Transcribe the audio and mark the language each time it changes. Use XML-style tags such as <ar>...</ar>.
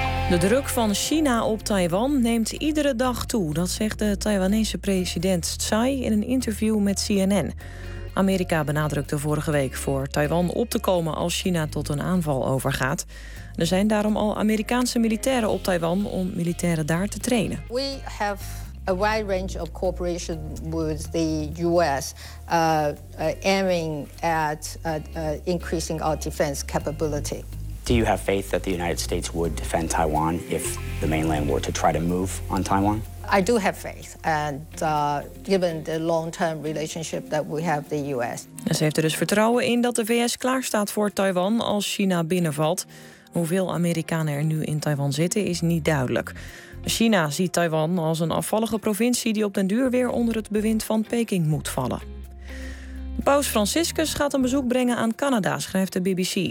<nl>De druk van China op Taiwan neemt iedere dag toe. Dat zegt de Taiwanese president Tsai in een interview met CNN. Amerika benadrukte vorige week voor Taiwan op te komen als China tot een aanval overgaat. Er zijn daarom al Amerikaanse militairen op Taiwan om militairen daar te trainen.</nl> <en>We have a wide range of cooperation with the US, aiming at increasing our defense capability. Do you have faith that the United States would defend Taiwan if the mainland were to try to move on Taiwan? I do have faith, and given the long-term relationship that we have with the US.</en> <nl>En ze heeft er dus vertrouwen in dat de VS klaarstaat voor Taiwan als China binnenvalt. Hoeveel Amerikanen er nu in Taiwan zitten is niet duidelijk. China ziet Taiwan als een afvallige provincie die op den duur weer onder het bewind van Peking moet vallen. Paus Franciscus gaat een bezoek brengen aan Canada, schrijft de BBC.</nl>